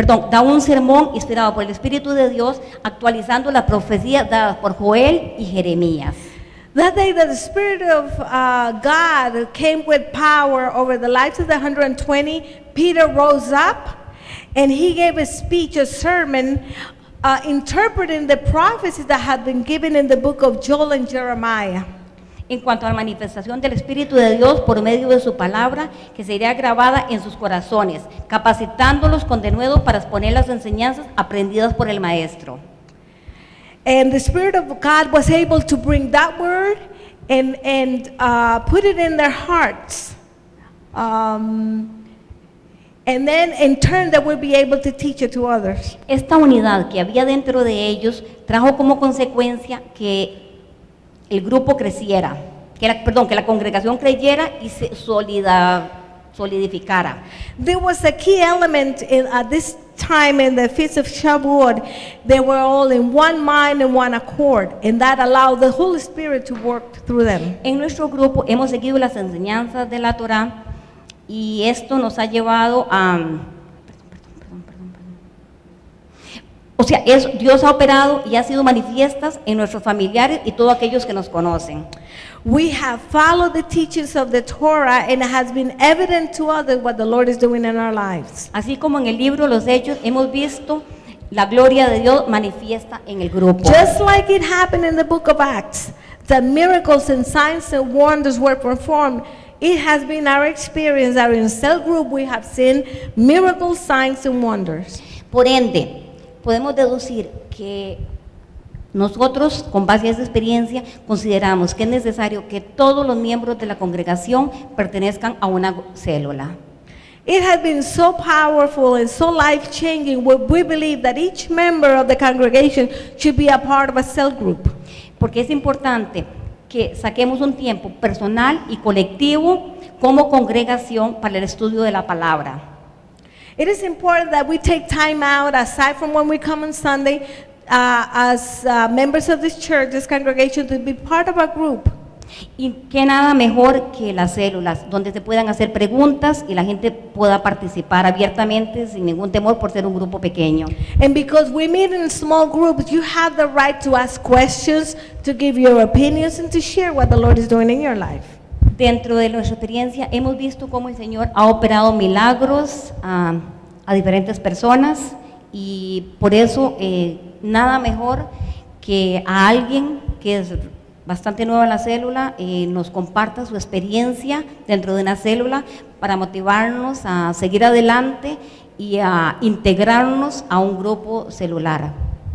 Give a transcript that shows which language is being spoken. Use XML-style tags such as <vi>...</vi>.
<es>Da un sermón inspirado por el Espíritu de Dios, actualizando las profecías dadas por Joel y Jeremías.</es> <en>That day the Spirit of God came with power over the lives of the 120. Peter rose up and he gave a speech, a sermon, interpreting the prophecies that had been given in the book of Joel and Jeremiah.</en> <es>En cuanto a la manifestación del Espíritu de Dios por medio de su palabra, que sería grabada en sus corazones, capacitándolos con denuedo para exponer las enseñanzas aprendidas por el Maestro.</es> <en>And the Spirit of God was able to bring that word and put it in their hearts. And then in turn they will be able to teach it to others.</en> <es>Esta unidad que había dentro de ellos trajo como consecuencia que el grupo creciera, que la congregación creyera y se solidificara.</es> <en>There was a key element at this time in the Feast of Shavuot. They were all in one mind and one accord, and that allowed the Holy Spirit to work through them.</en> <es>En nuestro grupo hemos seguido las enseñanzas de la Torá y esto nos ha llevado a O sea, Dios ha operado y ha sido manifiestas en nuestros familiares y todos aquellos que nos conocen.</es> <en>We have followed the teachings of the Torah, and it has been evident to others what the Lord is doing in our lives.</en> <es>Así como en el libro Los Hechos hemos visto la gloria de Dios manifiesta en el grupo.</es> <en>Just like it happened in the book of Acts, that miracles and signs and wonders were performed, it has been our experience that in cell group we have seen miracles, signs, and wonders.</en> <es>Por ende, podemos deducir que nosotros, con base a esa experiencia, consideramos que es necesario que todos los miembros de la congregación pertenezcan a una célula.</es> <en>It has been so powerful and so life-changing. We believe that each member of the congregation should be a part of a cell group.</en> <es>Porque es importante que saquemos un tiempo personal y colectivo como congregación para el estudio de la palabra.</es> <en>It is important that we take time out, aside from when we come on Sunday, as members of this church, this congregation, to be part of a group.</en> <es>Y que nada mejor que las células, donde se puedan hacer preguntas y la gente pueda participar abiertamente sin ningún temor por ser un grupo pequeño.</es> <en>And because we meet in small groups, you have the right to ask questions, to give your opinions, and to share what the Lord is doing in your life.</en> <es>Dentro de nuestra experiencia hemos visto cómo el Señor ha operado milagros a diferentes personas y por eso nada mejor que a alguien que es bastante nueva en la célula nos comparta su experiencia dentro de una célula para motivarnos a seguir adelante y a integrarnos a un grupo celular.</es>